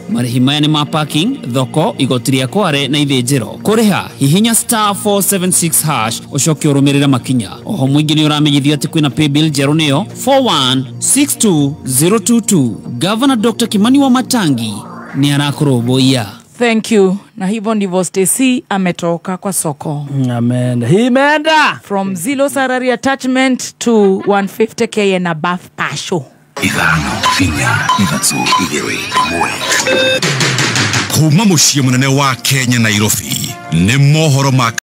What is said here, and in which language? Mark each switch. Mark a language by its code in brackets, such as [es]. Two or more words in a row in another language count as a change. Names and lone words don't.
[ki] Marĩhi maya nĩ ma parking, thoko, igoti rĩa Kware na ithĩnjĩro. Kũrĩha hihinya star 476 hash ũcoke ũrũmĩrĩre makinya. Oho mũingĩ nĩ ũramenyithio atĩ kwĩna paybill njerũ nĩyo 4162022. Governor Dr. Kimani Wamatangi ni arakũrũmbũiya. [en] Thank you. [sw] Na hivyo ndivyo Stacy ametoka kwa soko. Amen. Himenda. [en] From zero salary attachment to 150k and above pasho. [ki] Ithano, finya, ithatũ, igĩrĩ, ĩmwe. Kuma mũciĩ mũnene wa Kenya Nairobi, nĩ mohoro ma